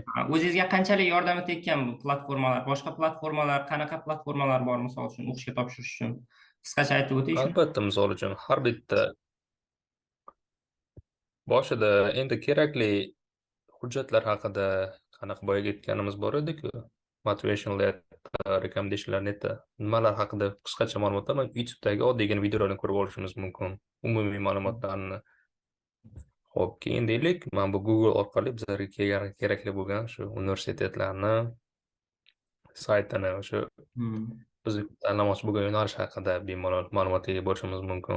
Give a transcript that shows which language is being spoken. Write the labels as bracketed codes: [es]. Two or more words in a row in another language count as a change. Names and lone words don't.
[uz] O'zingizga qanchalik yordami tekkan bu platformalar? Boshqa platformalar, qanaqa platformalar bor, misol uchun o'qishga topshirish uchun? Qisqacha aytib o'taylik. Albatta, misol uchun har bitta boshida endi kerakli hujjatlar haqida qanaqa boyaga aytganimiz bor edi-ku. [en] Motivation letter, recommendation letter, [uz] nimalar haqida qisqacha ma'lumotlar YouTube'dagi oddiygina videolarni ko'rib olishimiz mumkin. Umumiy ma'lumotlarni. Xo'p, keyin deylik, men bu Google orqali bizlarga kerakli bo'lgan shu universitetlarni saytini, o'sha biz tanlamoqchi bo'lgan yo'nalish haqida bemalol ma'lumotga ega bo'lishimiz mumkin.